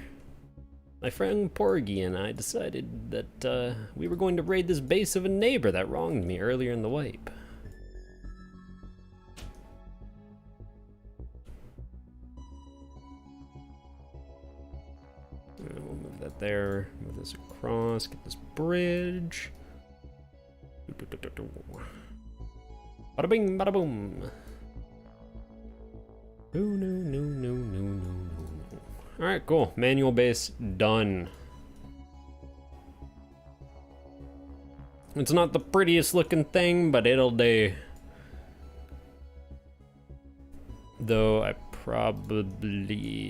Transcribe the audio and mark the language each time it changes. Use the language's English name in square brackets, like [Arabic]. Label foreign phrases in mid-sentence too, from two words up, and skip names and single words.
[English] My friend Porgy and I decided that we were going to raid this base of a neighbor that wronged me earlier in the wipe. We'll move that there, move this across, get this bridge. Bada bing, bada boom. No. Alright, cool. Manual base done. It's not the prettiest looking thing, but it'll do. Though I probably...